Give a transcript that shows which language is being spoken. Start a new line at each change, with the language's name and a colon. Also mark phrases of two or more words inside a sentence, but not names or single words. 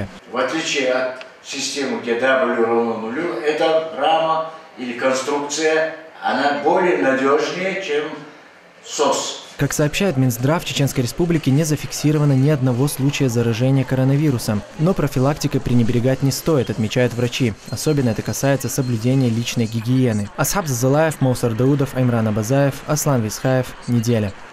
Russian: В отличие от системы, где W равно нулю, эта рама или конструкция, она более надежнее, чем СОС. Как сообщает Минздрав, в Чеченской Республике не зафиксировано ни одного случая заражения коронавирусом. Но профилактикой пренебрегать не стоит, отмечают врачи. Особенно это касается соблюдения личной гигиены. Асхаб Зазалаев, Моусар Даудов, Аймран Абазаев, Аслан Висхаев. Неделя.